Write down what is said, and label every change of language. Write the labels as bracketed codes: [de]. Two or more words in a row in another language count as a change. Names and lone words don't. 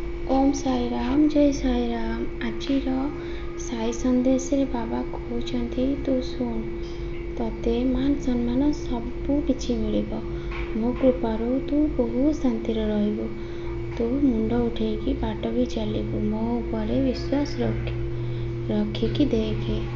[or] ଓମ ସାଇ ରାମ ଜୟ ସାଇ ରାମ। ଆଜିର ସାଇ ସନ୍ଦେଶ ରେ ବାବା କହନ୍ତି ତୁ ଶୁଣ ତତେ ମାନ ସମ୍ମାନ ସବୁ କିଛି ମିଳିବ। ମୋ କୃପାରୁ ତୁ ବହୁତ ଶାନ୍ତି ରହିବୁ। ତୁ ମୁଣ୍ଡ ଉଠେଇକି ବାଟ ବି ଚାଲିବୁ। ମୋ ଉପର ବିଶ୍ୱାସ ରଖିକି ଦେଖ।